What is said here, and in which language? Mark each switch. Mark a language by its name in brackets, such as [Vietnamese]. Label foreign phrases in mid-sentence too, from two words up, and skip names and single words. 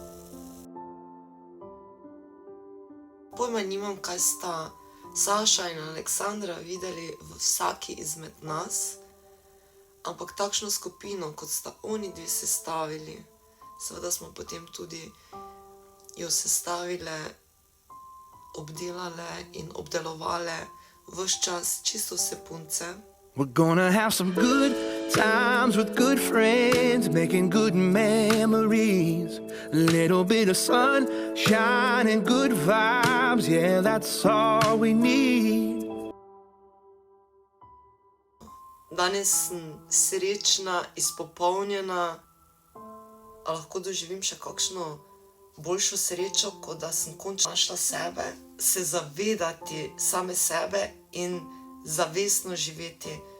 [Slovenian] Pojma nimam, kaj sta Saša in Aleksandra videli v vsaki izmed nas, ampak takšno skupino, kot sta oni dve sestavili, seveda smo potem tudi jo sestavile, obdelale in obdelovale ves čas čisto vse punce. [English] We're gonna have some good times with good friends, making good memories. A little bit of sunshine and good vibes, yeah, that's all we need. [Slovenian] Danes sem srečna, izpopolnjena, a lahko doživim še kakšno boljšo srečo, kot da sem končno našla sebe, se zavedati same sebe in zavestno živeti.